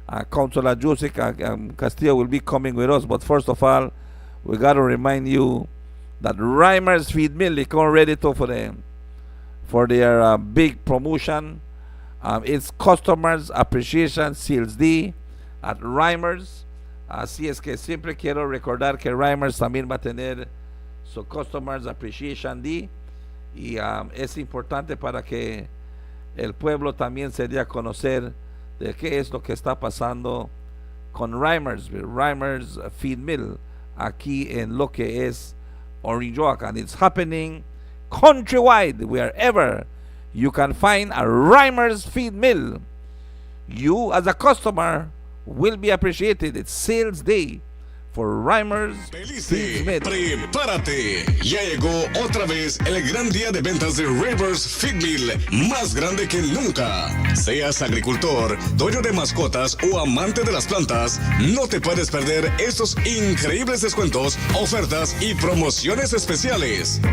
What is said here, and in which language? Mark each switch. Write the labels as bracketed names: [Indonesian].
[English] Councilor Josie Castillo will be coming with us. But first of all, we got to remind you that Reimer's Feed Mill is ready to for their big promotion. It's Customers Appreciation Sales Day at Reimer's. [Spanish] Así es que siempre quiero recordar que Reimer's también va a tener su Customers Appreciation Day. Y es importante para que el pueblo también se dé a conocer de qué es lo que está pasando con Reimer's Feed Mill aquí en lo que es Orange Walk, [English] and it's happening countrywide. Wherever you can find a Reimer's Feed Mill, you as a customer will be appreciated. It's sales day for Reimer's Feed Mill. [Spanish] Prepárate, ya llegó otra vez el gran día de ventas de Reimer's Feed Mill, más grande que nunca. Seas agricultor, dueño de mascotas o amante de las plantas, no te puedes perder estos increíbles descuentos, ofertas y promociones especiales.